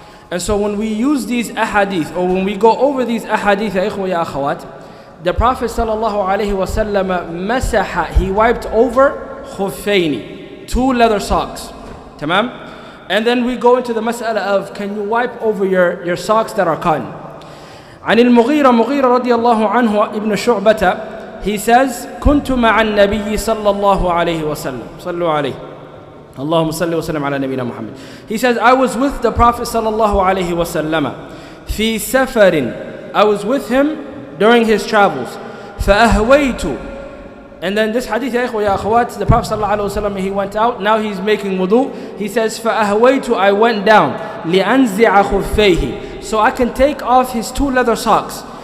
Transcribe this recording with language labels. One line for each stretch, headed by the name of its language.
English: And so when we use these ahadith, or when we go over these ahadith, ya ikhwa ya akhawat, the Prophet sallallahu alaihi wasallam masaha, he wiped over khuffaini, two leather socks. Tamam? And then we go into the mas'ala of, can you wipe over your socks that are cotton?
Arabic: عن المغيرة رضي الله عنه ابن شعبة,
English: he says,
Arabic: كنت مع النبي صلى الله عليه وسلم صلوا عليه اللهم صل وسلم على نبينا محمد.
English: He says, I was with the Prophet
Arabic: صلى الله عليه وسلم في سفر,
English: I was with him during his travels.
Arabic: فأهويت,
English: and then this hadith, ya ikhwa ya akhawat, the Prophet
Arabic: صلى الله عليه وسلم,
English: he went out, now he's making wudu. He says, فأهويت, I went down
Arabic: لأنزع خفيه,
English: so I can take off his two leather socks.